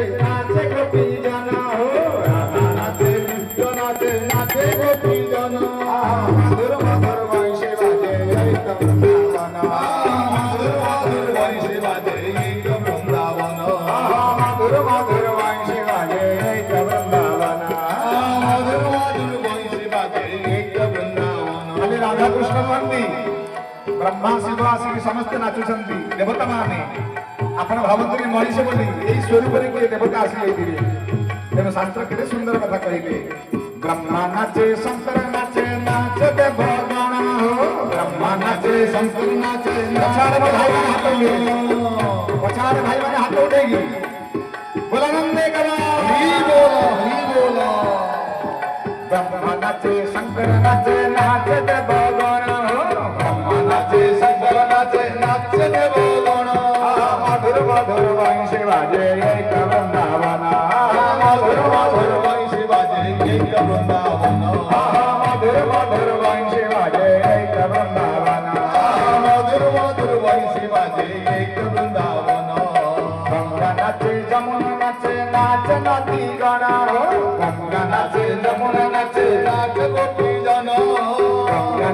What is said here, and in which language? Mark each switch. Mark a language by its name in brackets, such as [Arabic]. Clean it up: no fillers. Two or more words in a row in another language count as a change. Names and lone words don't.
[Bangla] নাচে গোপী জন রাধা নাচে কৃষ্ণ নাচে নাচে গোপী জন মধুর মধুর বংশী বাজে এই তো বৃন্দাবন মধুর মধুর বংশী বাজে এই তো বৃন্দাবন মধুর মধুর বংশী বাজে এই তো বৃন্দাবন মধুর মধুর বংশী বাজে এই তো বৃন্দাবন খালি রাধা কৃষ্ণ [Odia] নୁହନ୍ତି ବ୍ରହ୍ମା ଶିବ ଆସିକି ସମସ୍ତେ ନାଚୁଛନ୍ତି ଦେବତାମାନେ ଆପଣ ଭାବନ୍ତୁନି ମଣିଷ ବୋଲି ଏଇ ସ୍ୱରୂପରେ କିଏ ଦେବତା ଆସିଯାଇଥିବେ ତେଣୁ ଶାସ୍ତ୍ର କେତେ ସୁନ୍ଦର କଥା କହିଲେ ବ୍ରହ୍ମା ନାଚେ ଶଙ୍କର ନାଚେ ନାଚେ ଦେବଗଣ ବ୍ରହ୍ମା ନାଚେ ଶଙ୍କର ନାଚେ ପଛାରେ ଭାଇମାନେ ହାତ ଉଠେଇକି ବୋଲାନନ୍ଦେ କର ହରି ବୋଲ ବ୍ରହ୍ମା ନାଚେ ଶଙ୍କର ନାଚେ ନାଚେ ଦେବଗଣ ବ୍ରହ୍ମା ନାଚେ ଶଙ୍କର ନାଚେ ନାଚେ ଦେବଗଣ ମଧୁର ମଧୁର ବଂଶୀ ବାଜେ [Bangla] এই তো বৃন্দাবন মধুর মধুর বংশী বাজে এই তো বৃন্দাবন মধুর মধুর বংশী বাজে এই তো বৃন্দাবন মধুর মধুর বংশী বাজে এই তো বৃন্দাবন গঙ্গা নাচে যমুনা নাচে নাচে নদী গণ গঙ্গা নাচে যমুনা নাচে নাচে গোপী জন গঙ্গা